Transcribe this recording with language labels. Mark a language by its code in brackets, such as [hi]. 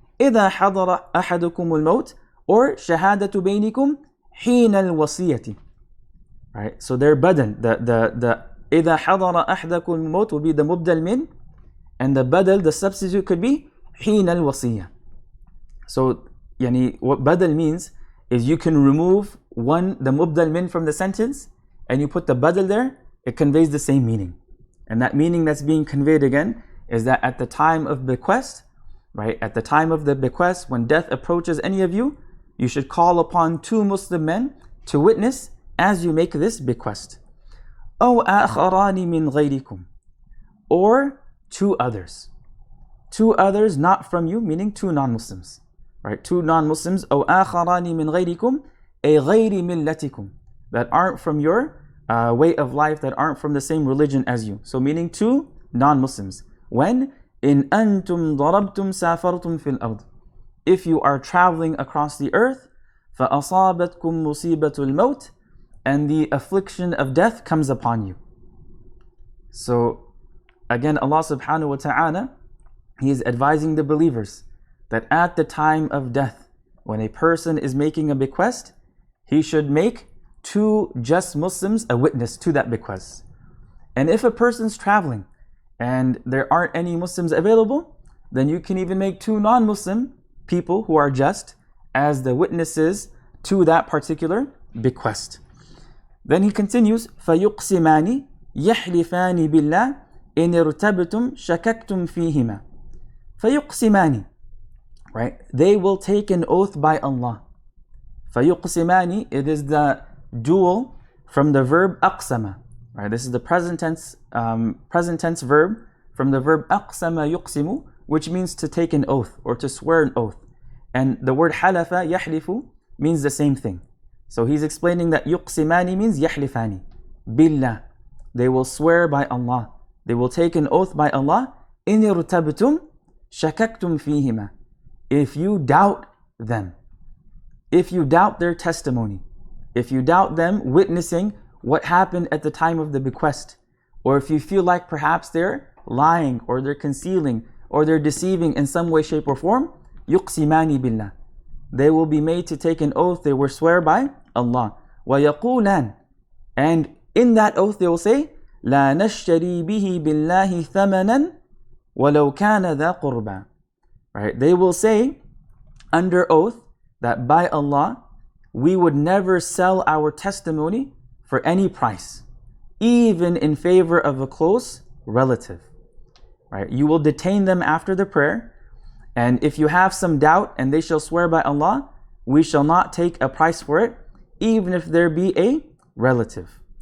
[ar] إذا حضر أحدكم الموت, or شهادة بينكم حين الوصية. [en] Right? So their badal, the [ar] إذا حضر أحدكم الموت [en] will be the mubdal min, and the badal, the substitute, could be [ar] حين الوصية. [en] So what badal means is you can remove the mubdal min from the sentence and you put the badal there, it conveys the same meaning. And that meaning that's being conveyed again is that at the time of bequest, right, at the time of the bequest, when death approaches any of you, you should call upon 2 Muslim men to witness as you make this bequest. [ar] أو آخران من غيركم, [en] or 2 others. 2 others not from you, meaning 2 non-Muslims. Right? 2 non-Muslims, [ar] أو آخران من غيركم, أي غير ملتكم, [en] that aren't from your way of life, that aren't from the same religion as you. So meaning 2 non-Muslims. When? [ar] إن أنتم ضربتم سافرتم في الأرض. [en] If you are traveling across the earth, [ar] فأصابتكم مصيبة الموت, [en] and the affliction of death comes upon you. So again, Allah subhanahu wa ta'ala, He is advising the believers that at the time of death, when a person is making a bequest, he should make 2 just Muslims a witness to that bequest. And if a person's traveling and there aren't any Muslims available, then you can even make 2 non-Muslim people who are just as the witnesses to that particular bequest. Then he continues, [ar] فَيُقْسِمَانِ يَحْلِفَانِ بِاللَّهِ إِنِ ارْتَبْتُمْ شَكَكْتُمْ فِيهِمَا. [en] فَيُقْسِمَانِ, right? They will take an oath by Allah. فَيُقْسِمَانِ, it is the dual from the verb أقسم. Right? This is the present tense verb from the verb أقسم يقسم, which means to take an oath or to swear an oath. And the word حلف يحلف means the same thing. So he's explaining that يقسماني means [ar] يحلفاني بالله. [en] They will swear by Allah. They will take an oath by Allah. [ar] إن ارتبتم شككتم فيهما. [en] If you doubt them, if you doubt their testimony, if you doubt them witnessing what happened at the time of the bequest, or if you feel like perhaps they're lying or they're concealing or they're deceiving in some way, shape or form, [ar] يقسماني بالله. [en] They will be made to take an oath, they will swear by Allah. [ar] وَيَقُولَانِ, [en] and in that oath they will say, [ar] لَا نَشْتَرِي بِهِ بِاللَّهِ ثَمَنًا وَلَوْ كَانَ ذَا قُرْبًا. [en] Right? They will say under oath that by Allah, we would never sell our testimony for any price, even in favor of a close relative. Right? You will detain them after the prayer, and if you have some doubt and they shall swear by Allah, we shall not take a price for it, even if there be a relative.